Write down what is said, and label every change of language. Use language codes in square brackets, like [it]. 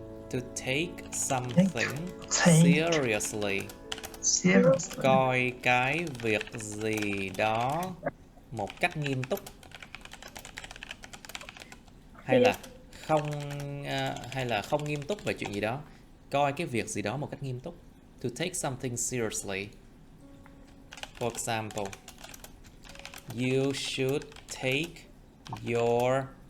[en] To take something seriously. [vi] Coi cái việc gì đó một cách nghiêm túc. Hay là không nghiêm túc về chuyện gì đó. Coi cái việc gì đó một cách nghiêm túc. [en] To take something seriously. For example, you should take your